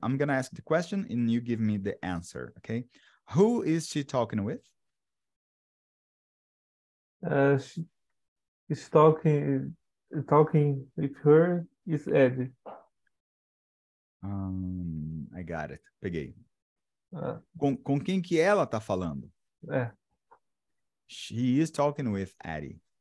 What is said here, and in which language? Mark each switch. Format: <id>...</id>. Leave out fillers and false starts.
<en>I'm going to ask the question and you give me the answer, okay? Who is she talking with? She's talking with her is Eddie. I got it.</en> <pt>Peguei. Com quem que ela tá falando?</pt> <en>She is talking with Addie.</en>